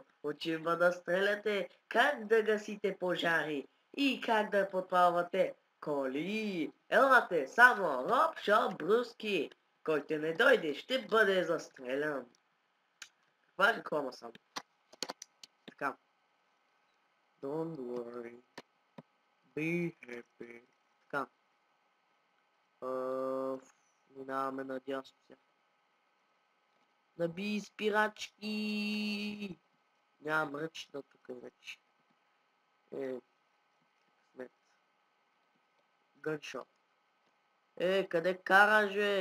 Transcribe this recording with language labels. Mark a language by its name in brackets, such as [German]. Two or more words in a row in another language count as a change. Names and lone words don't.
[Bulgarian] Учим да стреляте, как да гасите пожари и как да подпалвате коли. Елате, само Робшоп Бруски. Който не дойде, ще бъде застрелян. Каква реклама съм? Така. [English] Don't worry. Be happy. [Bulgarian] Така. Минаваме надясно сега. Наби спирачки! Нямам ръчна тук вече. Късмет. Гъншоп. Къде караш, бе?